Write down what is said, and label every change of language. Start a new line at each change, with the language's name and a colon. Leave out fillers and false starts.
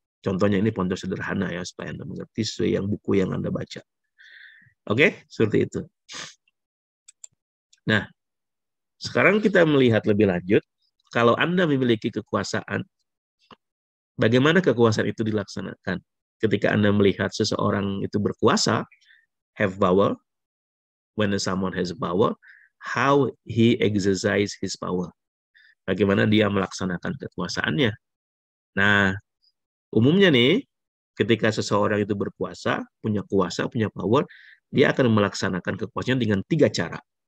Indonesian: Contohnya ini contoh sederhana ya supaya Anda mengerti sesuai yang buku yang Anda baca. Oke, seperti itu. Nah, sekarang kita melihat lebih lanjut. Kalau Anda memiliki kekuasaan, bagaimana kekuasaan itu dilaksanakan? Ketika Anda melihat seseorang itu berkuasa,
English: have power, when someone has power, how he exercise his power.
Indonesian: Bagaimana dia melaksanakan kekuasaannya. Nah, umumnya nih, ketika seseorang itu berkuasa, punya kuasa, punya power, dia akan melaksanakan kekuasaannya dengan 3 cara.